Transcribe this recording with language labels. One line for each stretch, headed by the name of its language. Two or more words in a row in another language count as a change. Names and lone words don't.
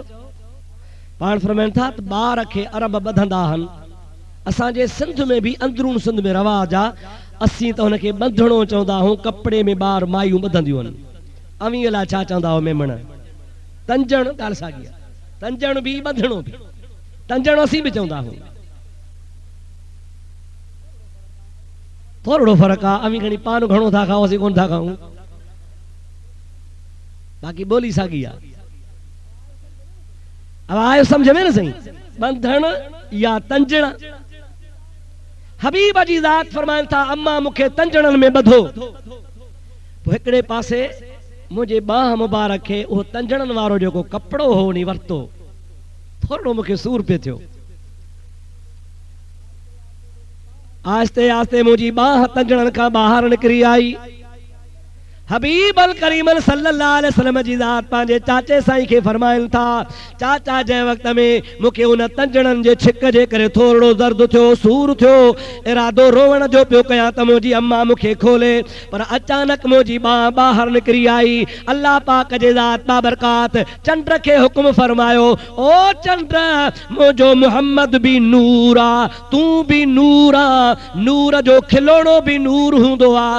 Sindhi: पाण फरमाइनि था त ॿार खे अरब ॿधंदा आहिनि। असांजे सिंध में भी अंदरून सिंध में रवाज आ, असीं त हुनखे ॿधणो चवंदा आहियूं, कपिड़े में ॿार मायूं ॿधंदियूं आहिनि। अवीअ लाइ छा चवंदा हुआ मेमण? तंजण। ॻाल्हि साॻी आहे, तंजण भी ॿधणो भी। तंजण असीं बि चवंदा आहियूं। थोरो फ़र्क़ु आहे, अमी घणी पान घणो था खाऊं, असीं कोन था खाऊं, बाक़ी ॿोली साॻी आहे। अब आयो सम्झ में न सही, बंधण या तंजण। हबीब जी ज़ात फरमाइनि था अम्मा मूंखे तंजणनि में ॿधो। पोइ हिकिड़े पासे मुंहिंजे बाह मुबारक खे उहो तंजणनि वारो जेको कपिड़ो हो उन वरितो, थोरो मूंखे सूर पियो थियो। आहिस्ते आहिस्ते मुंहिंजी बाह तंजणनि खां ॿाहिरि निकिरी आई।
Arabic: حبيب الكريم صلى الله عليه وسلم
Sindhi: जी ज़ात पंहिंजे चाचे साईं खे फरमाइनि था, चाचा जंहिं वक़्त में मूंखे उन तंजणनि जे छिक जे करे थोरो दर्द थियो, सूर थियो, इरादो रोवण जो पियो कयां त मुंहिंजी अम्मा मूंखे खोले, पर अचानक मुंहिंजी बाह ॿाहिरि निकिरी आई। अल्लाह पाक जे ज़ात बाबरकात चंड खे हुक्म फरमायो, ओ चंड मुंहिंजो मुहम्मद बि नूर आ, तूं बि नूर आ, नूर जो खिलोणो बि नूर हूंदो आ।